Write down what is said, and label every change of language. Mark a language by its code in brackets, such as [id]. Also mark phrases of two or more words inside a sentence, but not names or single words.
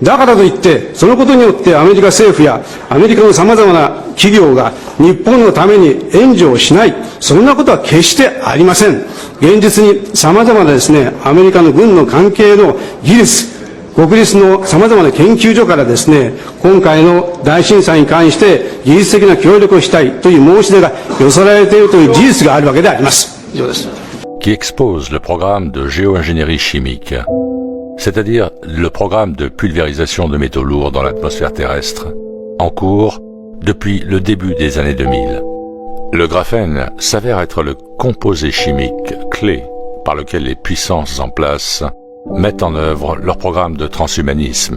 [ja] だからといって、そのことによってアメリカ政府やアメリカの様々な企業が日本のために援助をしない、そんなことは決してありません。現実に様々なですね、アメリカの軍の関係の技術、国立の様々な研究所からですね、今回の大震災に関して技術的な協力をしたいという申し出が寄せられているという事実があるわけであります。以上です。 [fr] Qui expose le programme de géo-ingénierie chimique, c'est-à-dire le programme de pulvérisation de métaux lourds dans l'atmosphère terrestre, en cours depuis le début des années 2000. Le graphène s'avère être le composé chimique clé par lequel les puissances en place mettent en œuvre leur programme de transhumanisme.